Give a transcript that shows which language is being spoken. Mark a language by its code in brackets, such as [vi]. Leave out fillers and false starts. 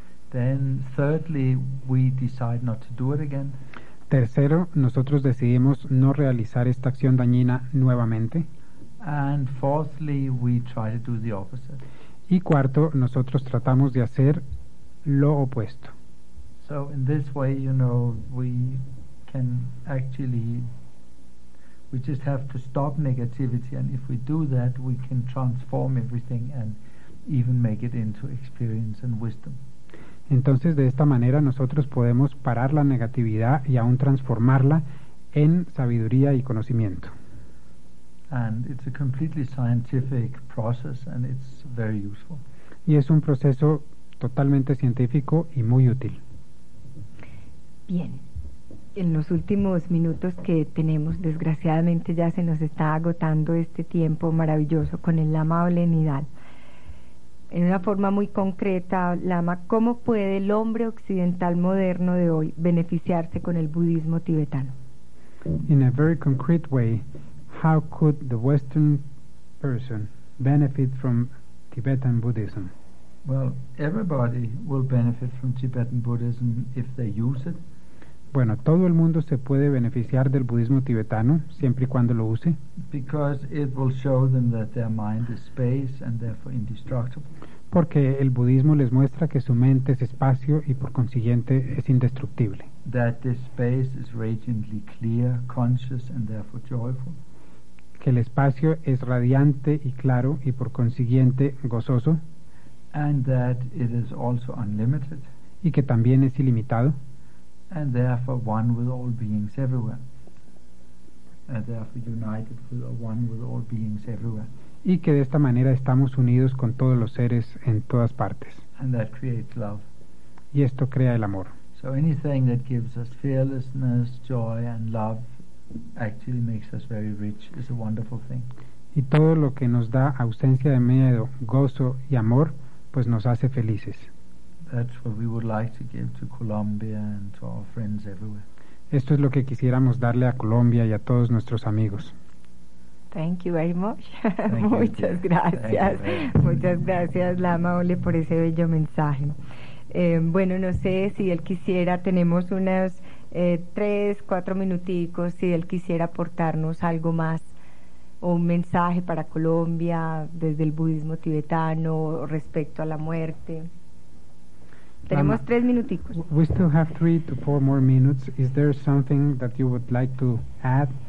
[en] Then thirdly, we decide not to do it again. [es] Tercero, nosotros decidimos no realizar esta acción dañina nuevamente. [en] And fourthly, we try to do the opposite. [es] Y cuarto, nosotros tratamos de hacer lo opuesto. [en] So in this way, you know, we can actually, we just have to stop negativity, and if we do that, we can transform everything and even make it into experience and wisdom. [es] Entonces, de esta manera, nosotros podemos parar la negatividad y aún transformarla en sabiduría y conocimiento. [en] And it's a completely scientific process, and it's very useful. [es] Y es un proceso totalmente científico y muy útil. Bien. En los últimos minutos que tenemos, desgraciadamente ya se nos está agotando este tiempo maravilloso con el Lama Olenidal. En una forma muy concreta, Lama, ¿cómo puede el hombre occidental moderno de hoy beneficiarse con el budismo tibetano? [en] In a very concrete way, how could the Western person benefit from Tibetan Buddhism? Well, everybody will benefit from Tibetan Buddhism if they use it. [es] Bueno, todo el mundo se puede beneficiar del budismo tibetano, siempre y cuando lo use. [en] Because it will show them that their mind is space and therefore indestructible. [es] Porque el budismo les muestra que su mente es espacio y por consiguiente es indestructible. [en] That this space is radiantly clear, conscious and therefore joyful. [es] Que el espacio es radiante y claro y por consiguiente gozoso. [en] And that it is also unlimited. [es] Y que también es ilimitado. [en] And therefore one with all beings everywhere. And therefore united with one with all beings everywhere. [es] Y que de esta manera estamos unidos con todos los seres en todas partes. [en] And that creates love. [es] Y esto crea el amor. [en] So anything that gives us fearlessness, joy and love actually makes us very rich. It's a wonderful thing. [es] Y todo lo que nos da ausencia de miedo, gozo y amor, pues nos hace felices. [en] That's what we would like to give to Colombia and to our friends everywhere. [es] Esto es lo que quisiéramos darle a Colombia y a todos nuestros amigos. [en] Thank you very much. [es] Muchas gracias. Muchas gracias, Lama Ole, por ese bello mensaje. Bueno, no sé si él quisiera, tenemos unos 3-4 minuticos, si él quisiera aportarnos algo más, un mensaje para Colombia desde el budismo tibetano respecto a la muerte. Tenemos Lama, 3 minuticos. [en] We still have 3-4 more minutes. Is there something that you would like to add?